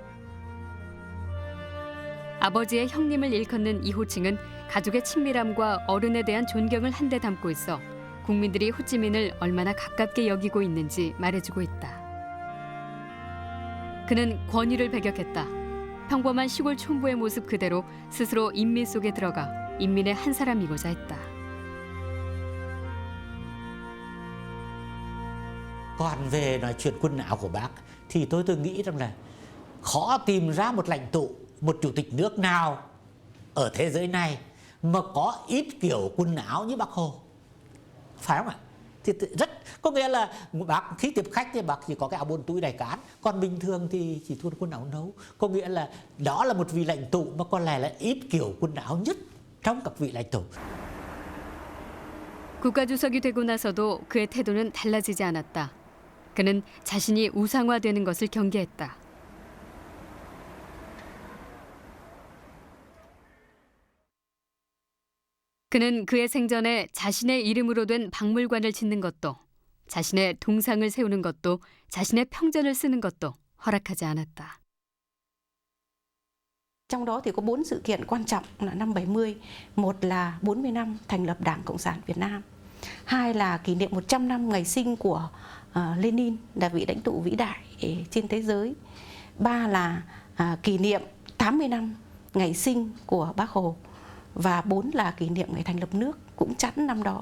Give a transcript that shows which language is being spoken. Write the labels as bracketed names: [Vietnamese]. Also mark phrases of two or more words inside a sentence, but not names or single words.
[Korean] 아버지의 형님을 일컫는 이 호칭은 가족의 친밀함과 어른에 대한 존경을 한데 담고 있어 국민들이 호찌민을 얼마나 가깝게 여기고 있는지 말해주고 있다. 그는 권위를 배격했다. 평범한 시골 촌부의 모습 그대로 스스로 인민 속에 들어가 인민의 한 사람이고자 했다. [Vietnamese] Còn về nói chuyện quân áo của bác thì tôi nghĩ rằng là khó tìm ra một lãnh tụ, một chủ tịch nước nào ở thế giới này mà có ít kiểu quần áo như bác Hồ. Phải không ạ? Thì rất có nghĩa là bác khi tiếp khách thì bác chỉ có cái áo bốn túi đầy cán, còn bình thường thì chỉ thun quần áo nấu. Có nghĩa là đó là một vị lãnh tụ mà có lẽ là ít kiểu quần áo nhất trong các vị lãnh tụ. [Korean] 국가주석이 되고 나서도 그의 태도는 달라지지 않았다. 그는 자신이 우상화되는 것을 경계했다. 그는 그의 생전에 자신의 이름으로 된 박물관을 짓는 것도, 자신의 동상을 세우는 것도, 자신의 평전을 쓰는 것도 허락하지 않았다. [Vietnamese] Trong đó thì có 4 sự kiện quan trọng là năm 70, một là 40 năm thành lập Đảng Cộng sản Việt Nam, hai là kỷ niệm 100 năm ngày sinh của Lenin, là vị lãnh tụ vĩ đại trên thế giới, ba là kỷ niệm 80 năm ngày sinh của Bác Hồ, và 4 là kỷ niệm ngày thành lập nước cũng chẵn năm đó.